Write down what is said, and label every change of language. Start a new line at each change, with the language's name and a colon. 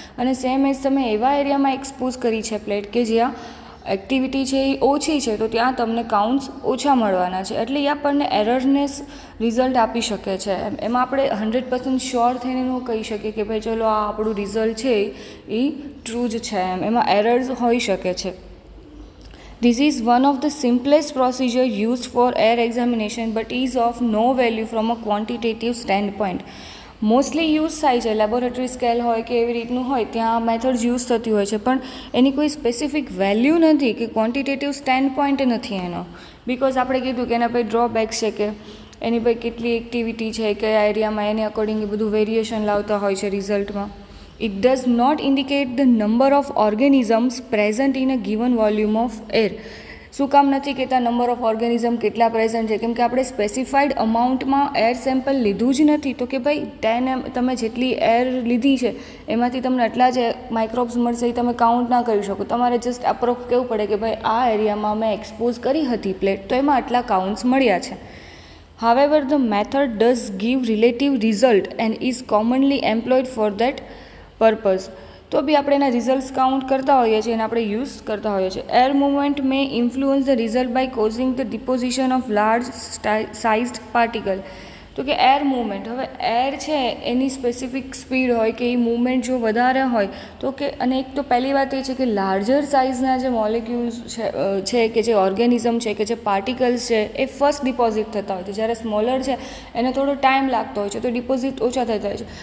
Gujarati: અને same as તમે એવા એરિયામાં એક્સપોઝ કરી છે પ્લેટ કે જ્યાં એક્ટિવિટી છે એ ઓછી છે તો ત્યાં તમને કાઉન્ટ્સ ઓછા મળવાના છે. એટલે એ આપણને એરરનેસ રિઝલ્ટ આપી શકે છે. એમાં આપણે 100% શ્યોર થઈને ન કહી શકીએ કે ભાઈ ચલો આ આપણું રિઝલ્ટ છે એ ટ્રુ જ છે એમાં એરર્સ હોઈ શકે છે.
English: This is one of the simplest procedure used for air examination but is of no value from a quantitative standpoint.
Gujarati: Mostly use થાય છે લેબોરેટરી સ્કેલ હોય કે એવી રીતનું હોય ત્યાં મેથડ્સ યુઝ થતી હોય છે પણ એની કોઈ સ્પેસિફિક વેલ્યુ નથી કે ક્વોન્ટિટેટિવ સ્ટેન્ડ પોઈન્ટ નથી એનો. બિકોઝ આપણે કીધું કે એના પછી ડ્રોબેક્સ છે કે એની પછી કેટલી એક્ટિવિટી છે કયા એરિયામાં એને અકોર્ડિંગ બધું વેરિએશન લાવતા હોય છે રિઝલ્ટમાં.
English: It does not indicate the number of organisms present in a given volume of air.
Gujarati: શું કામ નથી કહેતા નંબર ઓફ ઓર્ગેનિઝમ કેટલા પ્રેઝન્ટ છે કેમ કે આપણે સ્પેસિફાઈડ અમાઉન્ટમાં એર સેમ્પલ લીધું જ નથી. તો કે ભાઈ 10 તમે જેટલી એર લીધી છે એમાંથી તમને એટલા જ માઇક્રોબ્સ મળશે એ તમે કાઉન્ટ ના કરી શકો. તમારે જસ્ટ અપ્રોક્સ કહેવું પડે કે ભાઈ આ એરિયામાં મેં એક્સપોઝ કરી હતી પ્લેટ તો એમાં આટલા કાઉન્ટ્સ મળ્યા છે.
English: However, the method does give relative result and is commonly employed for that purpose.
Gujarati: તો બી આપણે એના રિઝલ્ટ્સ કાઉન્ટ કરતા હોઈએ છીએ અને આપણે યુઝ કરતા હોઈએ છીએ.
English: Air movement may influence the result by causing the deposition of large sized particle.
Gujarati: તો કે એર મૂવમેન્ટ હવે એર છે એની સ્પેસિફિક સ્પીડ હોય કે એ મૂવમેન્ટ જો વધારે હોય તો કે અને એક તો પહેલી વાત એ છે કે લાર્જર સાઇઝના જે મોલિક્યુલ્સ છે કે જે ઓર્ગેનિઝમ છે કે જે પાર્ટિકલ્સ છે એ ફર્સ્ટ ડિપોઝિટ થતા હોય છે જ્યારે સ્મોલર છે એને થોડો ટાઈમ લાગતો હોય છે તો ડિપોઝિટ ઓછા થતા હોય છે.